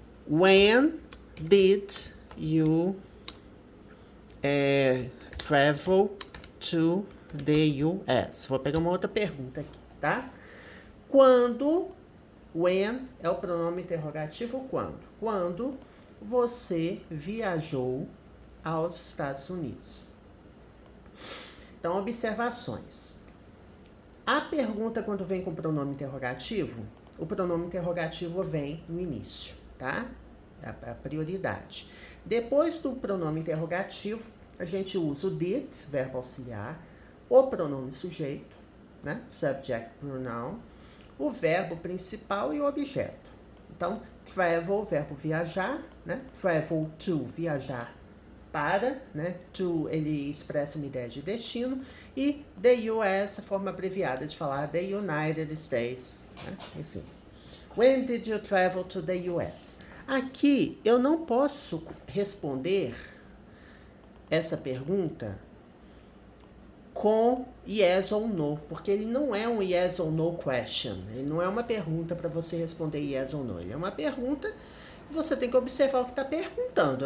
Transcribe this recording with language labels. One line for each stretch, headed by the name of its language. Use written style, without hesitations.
English: When did you travel to the US?
Portuguese: Vou pegar uma outra pergunta aqui, tá? Quando, when é o pronome interrogativo quando? Quando você viajou aos Estados Unidos. Então, observações. A pergunta quando vem com pronome interrogativo, o pronome interrogativo vem no início. Tá? É a prioridade. Depois do pronome interrogativo, a gente usa o did, verbo auxiliar, o pronome sujeito, né? Subject pronoun, o verbo principal e o objeto. Então, travel, verbo viajar, né? Travel to, viajar para, né? To, ele expressa uma ideia de destino, e the US, a forma abreviada de falar the United States, né? Enfim.
English: When did you travel to the US?
Portuguese: Aqui, eu não posso responder essa pergunta com yes ou no, porque ele não é um
English: yes or no question.
Portuguese: Ele não é uma pergunta para você responder yes ou no. Ele é uma pergunta que você tem que observar o que está perguntando.